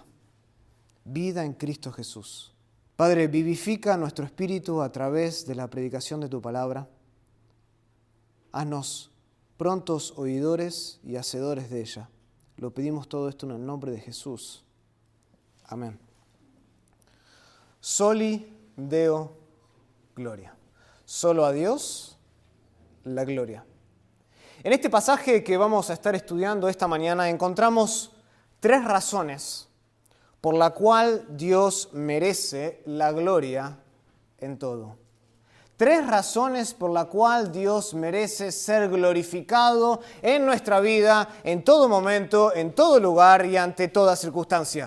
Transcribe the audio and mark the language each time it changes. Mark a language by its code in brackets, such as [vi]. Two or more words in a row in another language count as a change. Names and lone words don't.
[es] Vida en Cristo Jesús. Padre, vivifica nuestro espíritu a través de la predicación de tu palabra. Haznos prontos oidores y hacedores de ella. Lo pedimos todo esto en el nombre de Jesús. Amén. [la] Soli deo gloria. [es] Solo a Dios la gloria. En este pasaje que vamos a estar estudiando esta mañana encontramos 3 razones por la cual Dios merece la gloria en todo. 3 razones por la cual Dios merece ser glorificado en nuestra vida, en todo momento, en todo lugar y ante toda circunstancia.